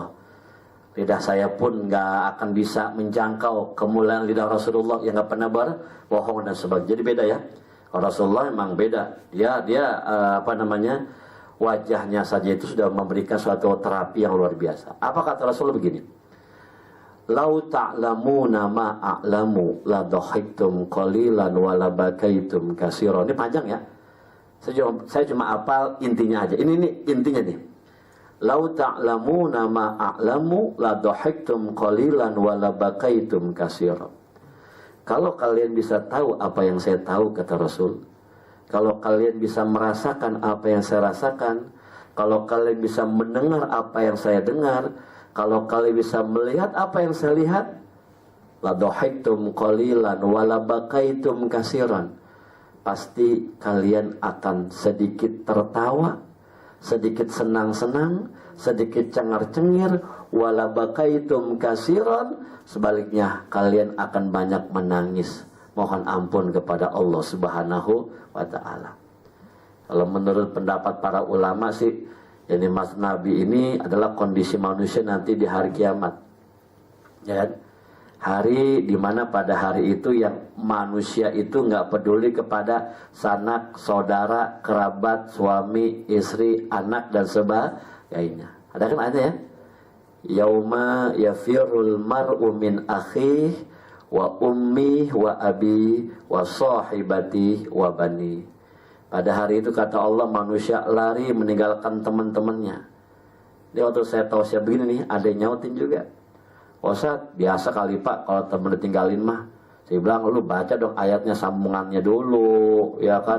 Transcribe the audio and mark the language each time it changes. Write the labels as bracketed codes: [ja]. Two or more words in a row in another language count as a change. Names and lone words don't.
[id] Lidah saya pun nggak akan bisa menjangkau kemuliaan lidah Rasulullah yang nggak pernah berbohong dan sebagainya. Jadi beda ya. Kalau Rasulullah memang beda. Dia wajahnya saja itu sudah memberikan suatu terapi yang luar biasa. Apa kata Rasulullah begini? [ar] لو تعلمون ما أعلم لضحكتم قليلا ولبكيتم كثيرا. [id] Ini panjang ya. Saya cuma hafal intinya aja. Ini intinya nih. [ar] لو تعلمون ما أعلم لضحكتم قليلا ولبكيتم كثيرا. [id] Kalau kalian bisa tahu apa yang saya tahu, kata Rasul, kalau kalian bisa merasakan apa yang saya rasakan, kalau kalian bisa mendengar apa yang saya dengar, kalau kalian bisa melihat apa yang saya lihat, [ar] لضحكتم قليلا ولبكيتم كثيرا. [id] Pasti kalian akan sedikit tertawa, sedikit senang-senang, sedikit cengar-cengir, [ar] ولبكيتم كثيرا, [id] sebaliknya kalian akan banyak menangis, mohon ampun kepada [ar] الله سبحانه وتعالى. [id] Kalau menurut pendapat para ulama sih, ini Mas Nabi ini adalah kondisi manusia nanti di hari kiamat. Ya kan? Hari dimana pada hari itu yang manusia itu nggak peduli kepada sanak, saudara, kerabat, suami, istri, anak dan sebagainya. Ada kan ada ya? [ar] يوم يفر المرء من أخيه وأمه وأبيه وصاحبته وبنيه. [id] Pada hari itu kata Allah, manusia lari meninggalkan teman-temannya. Dia waktu saya tausiah begini nih, ada yang nyautin juga. Ustaz, biasa kali Pak kalau temen ditinggalin mah. Saya bilang, lu baca dong ayatnya sambungannya dulu, ya kan?